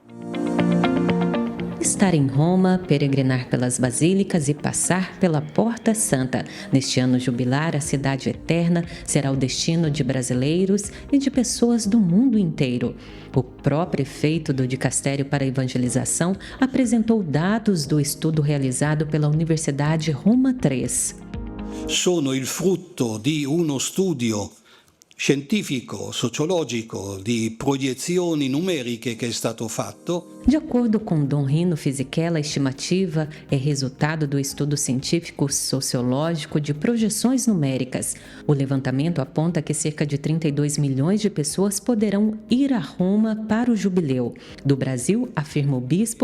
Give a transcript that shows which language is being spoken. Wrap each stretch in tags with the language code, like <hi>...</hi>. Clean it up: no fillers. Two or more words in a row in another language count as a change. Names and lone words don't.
<pt>Estar em Roma, peregrinar pelas basílicas e passar pela Porta Santa. Neste ano jubilar, a Cidade Eterna será o destino de brasileiros e de pessoas do mundo inteiro. O pró-prefeito do Dicastério para a Evangelização apresentou dados do estudo realizado pela Universidade Roma III.</pt> <it>Sono il frutto di uno studio scientifico, sociologico, di proiezioni numeriche che è stato fatto.</it> <pt>De acordo com Dom Rino Fisichella, a estimativa é resultado do estudo científico sociológico de projeções numéricas. O levantamento aponta que cerca de 32 milhões de pessoas poderão ir a Roma para o jubileu. Do Brasil, afirma o bispo,</pt>